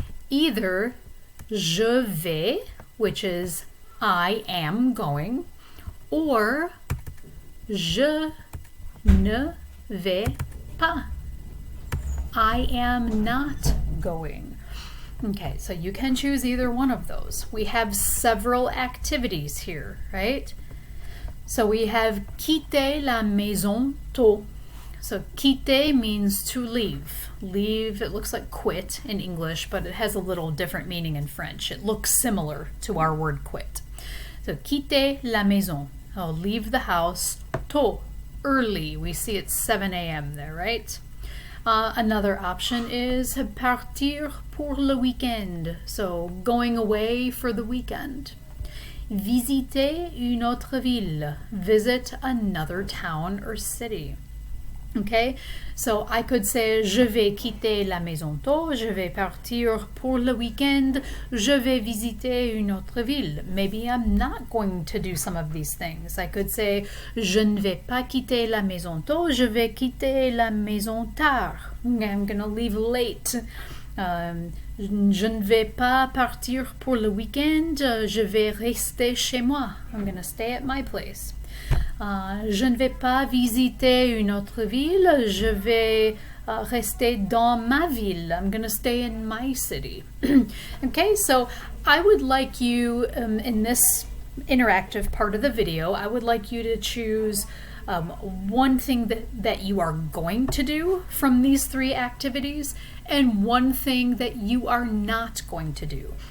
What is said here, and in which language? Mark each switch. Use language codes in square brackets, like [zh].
[en] Either [fr] je vais, [en] which is I am going, or [fr] je ne vais pas, [en] I am not going. Okay, so you can choose either one of those. We have several activities here, right? So we have [fr] quitter la maison tôt. [en] So quitter means to leave. Leave, it looks like quit in English, but it has a little different meaning in French. It looks similar to our word quit. So [fr] quitter la maison. [en] Oh, leave the house [fr] tôt, [en] early. We see it's 7 a.m. there, right? Another option is [fr] partir pour le week-end, [en] so going away for the weekend. [fr] Visiter une autre ville, [en] visit another town or city. Okay, so I could say [fr] je vais quitter la maison tôt, je vais partir pour le weekend, je vais visiter une autre ville. [en] Maybe I'm not going to do some of these things. I could say [fr] je ne vais pas quitter la maison tôt, je vais quitter la maison tard. [en] I'm going to leave late. [fr] Je ne vais pas partir pour le weekend, je vais rester chez moi. [en] I'm going to stay at my place. [fr] Je ne vais pas visiter une autre ville, je vais rester dans ma ville. [en] I'm going to stay in my city. Okay, so I would like you, in this interactive part of the video, I would like you to choose one thing that you are going to do from these three activities and one thing that you are not going to do.